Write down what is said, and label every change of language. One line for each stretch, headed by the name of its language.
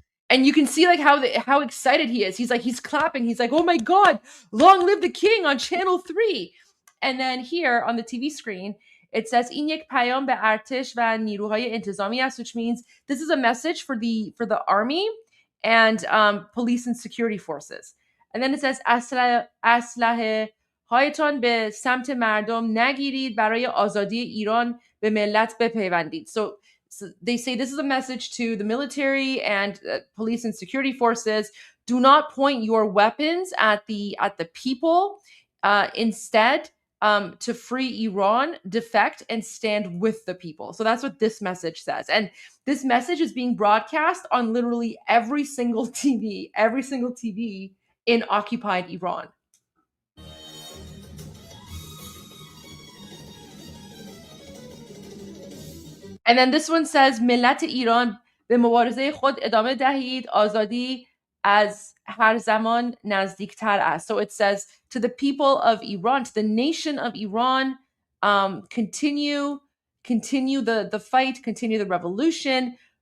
English: And you can see like how excited he is. He's like, he's clapping. He's like, oh my God, long live the king on channel 3. And then here on the TV screen, it says
Persian: "این یک پیام به ارتش و نیروهای انتظامی است,"
English: which means this is a message for the army and police and security forces. And then it says
Persian: اسلحه هایتان به سمت مردم نگیرید برای آزادی ایران به ملت بپیوندید.
English: So they say this is a message to the military and police and security forces. Do not point your weapons at the people. Instead, to free Iran, defect, and stand with the people. So that's what this message says. And this message is being broadcast on literally every single TV in occupied Iran. And then this one says,
Persian: ملت ایران به مبارزه خود ادامه دهید، آزادی از هر زمان نزدیکتر است.
English: So it says to the people of Iran, to the nation of Iran, continue the fight, continue the revolution.